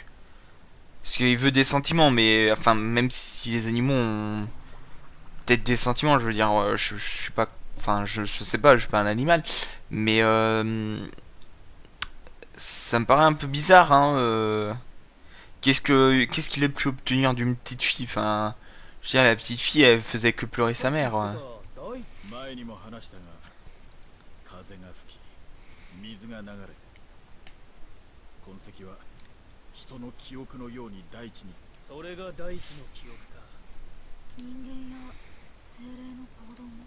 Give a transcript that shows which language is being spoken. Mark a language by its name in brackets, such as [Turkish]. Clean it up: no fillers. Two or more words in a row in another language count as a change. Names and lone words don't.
[French] Parce qu'il veut des sentiments, mais enfin même si les animaux ont peut-être des sentiments, je veux dire, je suis pas, enfin je sais pas, je suis pas un animal, mais ça me paraît un peu bizarre, hein. Qu'est-ce qu'il a pu obtenir d'une petite fille? Enfin, je veux dire, la petite fille, elle faisait que pleurer sa mère. Ouais. [Japanese] 前にも話したが、風が吹き、水が流れ、痕跡は人の記憶のように大地に。それが大地の記憶か。人間や精霊の行動も。